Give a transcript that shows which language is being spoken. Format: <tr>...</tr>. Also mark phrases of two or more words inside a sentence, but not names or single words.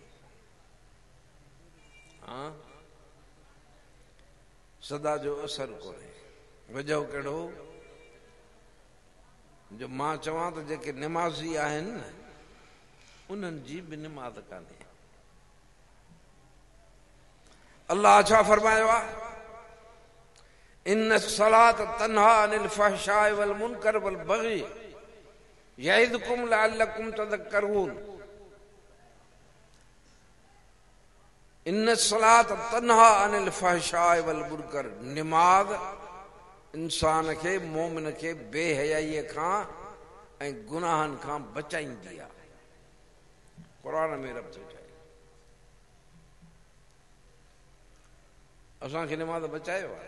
<sd>हाँ, सदा जो असर कोन्हे। वजह कहिड़ो, जो मां चवां त जेके निमाज़ी आहिनि न उन्हनि जी बि निमाज़ कान्हे। अल्लाह छा फरमायो आहे,</sd> <ar>إن الصلاة تنهى عن الفحشاء والمنكر والبغي يعظكم لعلكم تذكرون. إن الصلاة تنهى عن الفحشاء والمنكر,</ar> <sd>निमाज इंसान खे मोमिन खे बेहयाईअ खां ऐं गुनाहनि खां बचाईंदी आहे। कुरान में रब थो चए, असांखे निमाज़ बचायो आहे।</sd>